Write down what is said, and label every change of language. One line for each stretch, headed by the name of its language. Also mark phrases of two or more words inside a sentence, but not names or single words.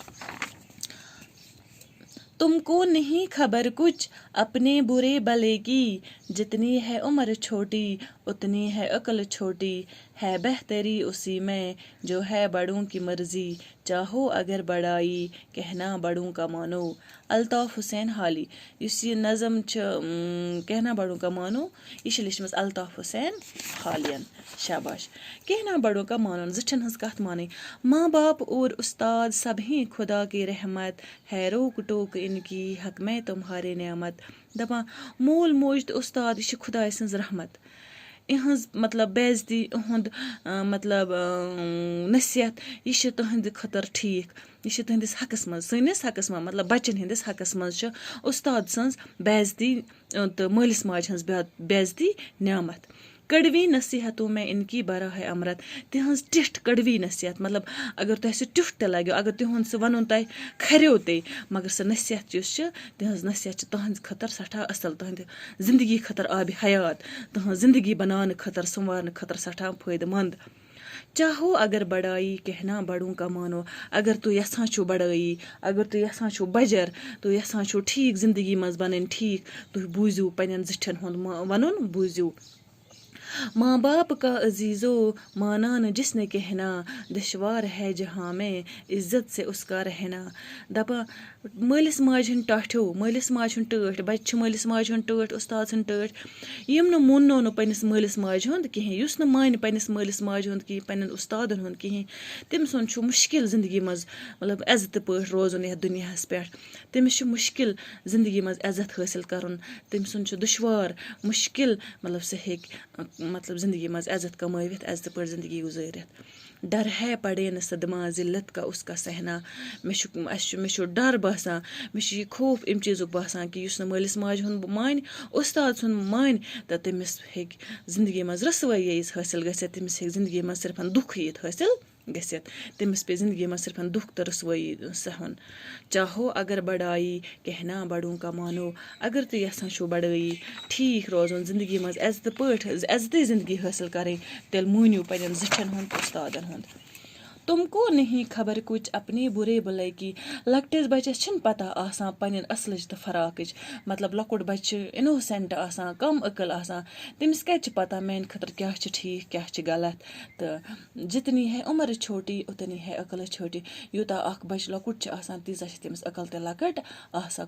Urdu: تم کو نہیں خبر کچھ اپنے برے بلے کی، جتنی ہے عمر چھوٹی اتنی ہے عقل چھوٹی. ہے بہتری اسی میں جو ہے بڑوں کی مرضی، چاہو اگر بڑائی کہنا بڑوں کا مانو.
Kashmiri: الطاف حسین حالی. یُس یہِ نظم چھِ
Urdu: کہنا بڑوں کا مانو،
Kashmiri: یہِ چھِ لیچھمٕژ الطاف حسین حالین. شاباش.
Urdu: کہنا بڑوں کا مانو،
Kashmiri: زِٹھٮ۪ن ہٕنٛز کتھ مانٕنۍ.
Urdu: ماں باپ اور استاد سب ہیں خدا کی رحمت، ہے روک ٹوک ان کی حق میں تمہارے نعمت.
Kashmiri: دپان مول موج تہٕ استاد یہِ چھِ خۄداے سٕنٛز رحمت. یِہٕنٛز مطلب بے عزتی، یِہُنٛد مطلب نصیحت، یہِ چھِ تُہنٛدِ خٲطرٕ ٹھیٖک. یہِ چھِ تُہنٛدِس حقس منٛز، سٲنِس حقس منٛز مطلب بچن ہٕنٛدِس حقس منٛز چھِ استاد سٕنٛز بے عزتی تہٕ مٲلِس ماجہِ ہٕنٛز بے عزتی نعمت.
Urdu: کڑوی نصیحتوں میں ان کی بڑا ہے امرت.
Kashmiri: تِہنٛز ٹِٹھ
Urdu: کڑوی نصیحت
Kashmiri: مطلب اگر تۄہہِ سُہ ٹیُٹھ تہِ لگیو، اگر تِہُنٛد سُہ وَنُن تۄہہِ کھریو تے، مگر سۄ نصیحت یُس چھِ تِہنٛز نصیحت چھِ تُہنٛدِ خٲطرٕ سٮ۪ٹھاہ اَصٕل، تُہنٛدِ زندگی خٲطرٕ آبِ حیات، تُہنٛز زندگی بناونہٕ خٲطرٕ سنوارنہٕ خٲطرٕ سٮ۪ٹھاہ فٲیدٕ منٛد.
Urdu: چاہو اگر بڑائی کہنا بڑوں کا مانو.
Kashmiri: اگر تُہۍ یژھان چھُو بڑٲیی، اگر تُہۍ یژھان چھُو بجر، تُہۍ یژھان چھُو ٹھیٖک زندگی منٛز بنٕنۍ ٹھیٖک، تُہۍ بوٗزِو پنٛنٮ۪ن زِٹھٮ۪ن ہُنٛد وَنُن بوٗزِو.
Urdu: ماں باپ کا عزیزو مانا نہ جس نے کہنا، دشوار ہے جہاں میں عزت سے اس کا رہنا.
Kashmiri: دپان مٲلِس ماجہِ ہٕنٛدۍ ٹاٹھیو، مٲلِس ماجہِ ہُنٛد ٹٲٹھ، بچہِ چھِ مٲلِس ماجہِ ہُنٛد ٹٲٹھ، استاد سٕنٛدۍ ٹٲٹھ. یِم نہٕ موننو نہٕ پنٛنِس مٲلِس ماجہِ ہُنٛد کِہیٖنۍ، یُس نہٕ مانہِ پنٛنِس مٲلِس ماجہِ ہُنٛد کِہیٖنۍ، پنٛنٮ۪ن استادن ہُنٛد کِہیٖنۍ، تٔمۍ سُنٛد چھُ مُشکِل زندگی منٛز مطلب عزتہٕ پٲٹھۍ روزُن یتھ دُنیاہس پٮ۪ٹھ. تٔمِس چھُ مُشکِل زندگی منٛز عزت حٲصِل کرُن. تٔمۍ سُنٛد چھُ دُشوار مُشکِل مطلب سُہ ہیٚکہِ مطلب زندگی منٛز عزت کمٲوِتھ، عزتہٕ پٲٹھۍ زندگی گُزٲرِتھ.
Urdu: ڈر ہے پڑے نہ صدمہ، ذلت کا اس کا سہنا.
Kashmiri: مےٚ چھُ ڈر باسان، مےٚ چھُ یہِ خوف اَمہِ چیٖزُک باسان کہِ یُس نہٕ مٲلِس ماجہِ ہُنٛد مانہِ، استاد سُنٛد مانہِ تہٕ تٔمِس ہیٚکہِ زندگی منٛز رسوٲیی ییٖژ حٲصِل گٔژھِتھ، تٔمِس ہیٚکہِ زندگی منٛز صرفن دُکھ یِتھ حٲصِل گٔژھِتھ. تٔمِس پیٚیہِ زندگی منٛز صرفن دُکھ تہٕ رسوٲیی سہُن.
Urdu: چاہو اگر بڑائی کہنا بڑوں کا مانو.
Kashmiri: اگر تُہۍ یژھان چھُو بڑٲیی، ٹھیٖک روزُن زندگی منٛز عزتہٕ پٲٹھۍ عزتٕچ زندگی حٲصِل کَرٕنۍ، تیٚلہِ مٲنِو پنٛنٮ۪ن زِٹھٮ۪ن ہُنٛد تہٕ استادن ہُنٛد.
Urdu: تم کو نہیں خبر کچھ اپنے برے بلے کی.
Kashmiri: لۄکٹِس بچس چھِنہٕ پتہ آسان پنٕنۍ اصلٕچ تہٕ فراقٕچ. مطلب لۄکُٹ بچہِ چھُ اِنوسٮ۪نٹ آسان، کم عقل آسان، تٔمِس کتہِ چھِ پتہ میانہِ خٲطرٕ کیٛاہ چھِ ٹھیٖک کیٛاہ چھِ غلط.
Urdu: تہٕ جتنی ہے عمر چھوٹی اتنی ہے عقل چھوٹی.
Kashmiri: یوٗتاہ اکھ بچہِ لۄکُٹ چھُ آسان تیٖژاہ چھِ تٔمِس عقل تہِ لۄکٕٹ آسان.